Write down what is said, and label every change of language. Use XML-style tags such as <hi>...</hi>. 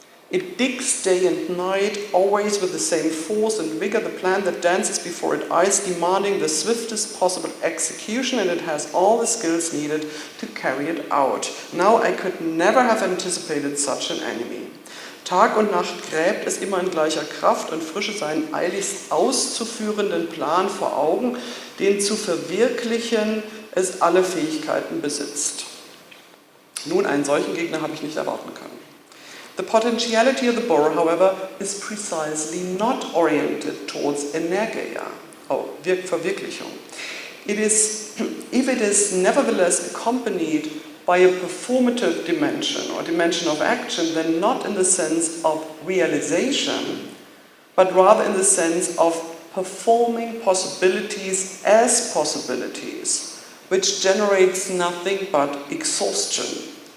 <en>It digs day and night, always with the same force and vigor, the plan that dances before its eyes, demanding the swiftest possible execution, and it has all the skills needed to carry it out. Now I could never have anticipated such an enemy.</en> <de>Tag und Nacht gräbt es immer in gleicher Kraft und Frische seinen eiligst auszuführenden Plan vor Augen, den zu verwirklichen es alle Fähigkeiten besitzt. Nun, einen solchen Gegner habe ich nicht erwarten können.</de> <en>The potentiality of the Burr, however, is precisely not oriented towards energeia, Verwirklichung. If it is nevertheless accompanied by a performative dimension or dimension of action, then not in the sense of realization, but rather in the sense of performing possibilities as possibilities, which generates nothing but exhaustion.</en>